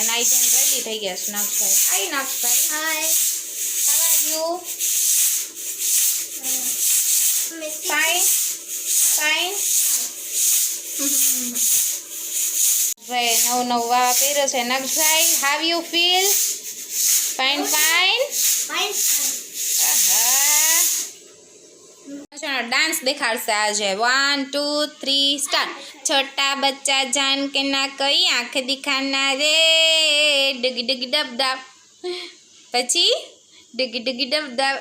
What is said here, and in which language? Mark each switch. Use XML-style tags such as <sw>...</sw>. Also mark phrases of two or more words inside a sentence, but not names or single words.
<gu>નાઈ ધોઈને રેડી થઈ ગયા છે નક્ષભાઈ. હાય નક્ષભાઈ.</gu> <en>Hi, how are you?</en> <gu>ફાઇન. ભાઈ નવું વા પહેર્યો છે નક્ષભાઈ.</gu> <en>How you feel?</en> <gu>ફાઇન. ડાંસ દેખાડશે આજ 1 2 3 સ્ટાર્ટ।</gu> <hi>छोटा बच्चा जान के ना कोई आँख दिखाना रे, डगी डगी डब डब, पची डगी डगी डब डब।</hi>